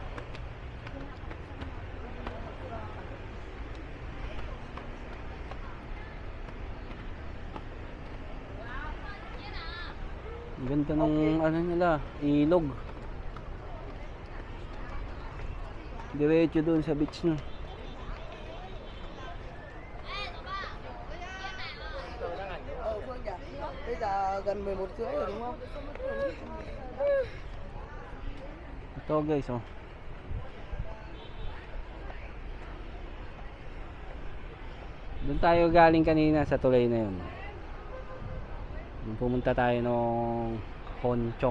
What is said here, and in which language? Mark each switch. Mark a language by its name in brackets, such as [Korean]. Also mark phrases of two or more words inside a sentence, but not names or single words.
[Filipino] Ang ganda ng ano nila, ilog. Diretso doon sa beach na. [Vietnamese] Bây giờ gần 11 rưỡi rồi đúng không? [Filipino] Ito guys, oh. Doon tayo galing kanina sa tulay na yun. Nung pumunta tayo nung Honchong.